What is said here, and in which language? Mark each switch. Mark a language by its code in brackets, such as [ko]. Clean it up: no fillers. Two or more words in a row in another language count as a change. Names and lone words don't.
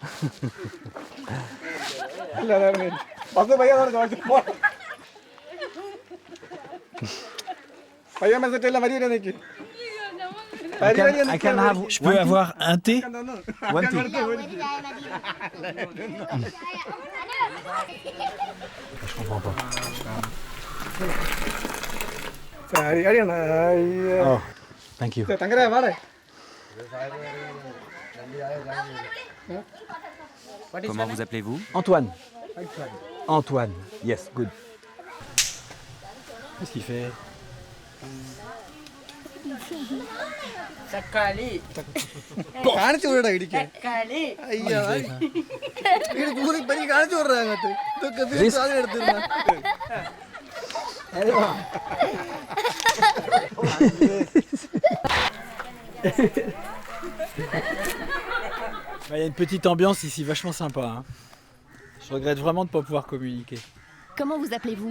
[fr] Je peux avoir un thé? [en] One tea. [fr] Je comprends pas. [en] Oh, thank you. [fr] Comment vous appelez-vous? Antoine. Antoine. [en] Yes, good. [fr] Qu'est-ce qu'il fait? [ml] കാണിച്ചു വിടടാ ഇടിക്ക് അയ്യോ ഇത് ദൂരെ പരി കാണിച്ചു വിടറാ അങ്ങോട്ട് ഇതൊക്കെ വീട് സാധനം എടുത്തിരുന്ന [fr] Il y a une petite ambiance ici vachement sympa. Hein. Je regrette vraiment de ne pas pouvoir communiquer. Comment vous appelez-vous?